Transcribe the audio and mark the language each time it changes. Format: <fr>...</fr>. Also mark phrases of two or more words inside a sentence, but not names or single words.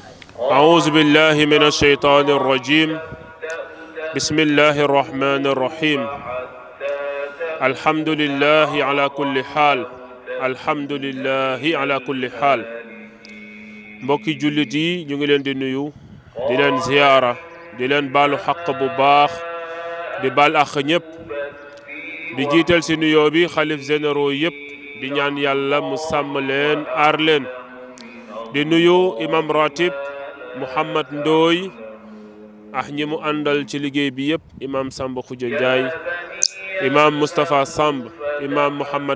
<ar>أعوذ بالله من الشيطان الرجيم بسم الله الرحمن الرحيم الحمد لله على كل حال الحمد لله على كل حال</ar> <wo>mbokki jullit yi ñu ngi leen di nuyu di leen ziyaara di leen baalu xaq bu baax di baal àq ñëpp di jiital ci nuyoo bi xalif généraux yëpp di ñaan yàlla mu sàmm leen aar leen di nuyu imam ratib Mouhamad Ndoye ak ñi mu àndal ci liggéey bi yëpp imam Samba Khoudia Ndiaye imam Moustapha Samb imam Mouhamad</wo>